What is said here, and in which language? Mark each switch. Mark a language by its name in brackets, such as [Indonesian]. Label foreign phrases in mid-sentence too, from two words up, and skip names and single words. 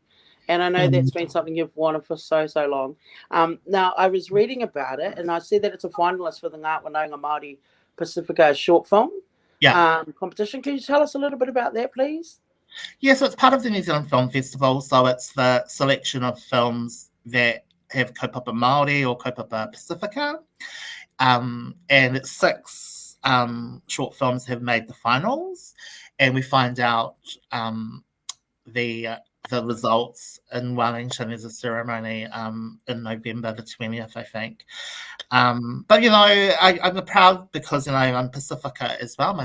[English] And I know that's been something you've wanted for so long. Now I was reading about it, and I see that it's a finalist for the Ngā Whanaunga Māori Pacifica short film competition. Can you tell us a little bit about that, please? Yeah, so it's part of the New Zealand Film Festival. So it's the selection of films that have [Māori] kaupapa Māori [English] or kaupapa Pacifica. And it's 6 short films have made the finals. And we find out the results in Wellington. There's a ceremony in November the 20th, I think. But, I'm proud because, I'm Pacifica as well.